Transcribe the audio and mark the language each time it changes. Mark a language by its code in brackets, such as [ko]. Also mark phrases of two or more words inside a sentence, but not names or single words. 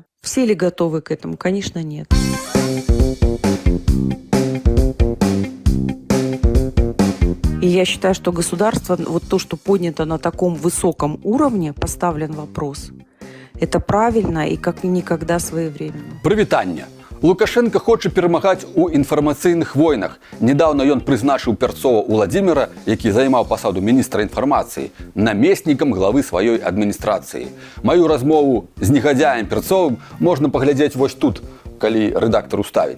[ru] Все ли готовы к этому? Конечно, нет. И я считаю, что государство, вот то, что поднято на таком высоком уровне, поставлен вопрос, это правильно и как никогда своевременно. [be] Прывітанне. Лукашенко хоча перамагаць у інфармацыйных войнах. Недаўна ён прызначыў Перцова Уладзіміра, які займаў пасаду міністра інфармацыі, намеснікам главы сваёй адміністрацыі. Маю размову з негадзяем Перцовым можна паглядзець вось тут, калі рэдактар уставіць.